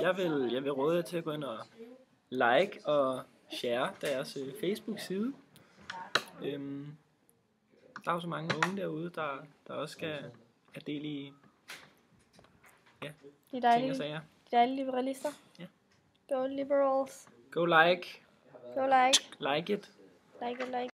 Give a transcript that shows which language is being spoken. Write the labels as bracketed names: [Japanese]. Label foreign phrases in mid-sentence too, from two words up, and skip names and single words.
[Danish] Jeg vil råde jer til at gå ind og like og share deres Facebook-side. Der er jo så mange unge derude, der også skal have del i De ting og sager. dejlige liberalister. Ja. [English] Go liberals. Go like. Go like. Like it. Like it, like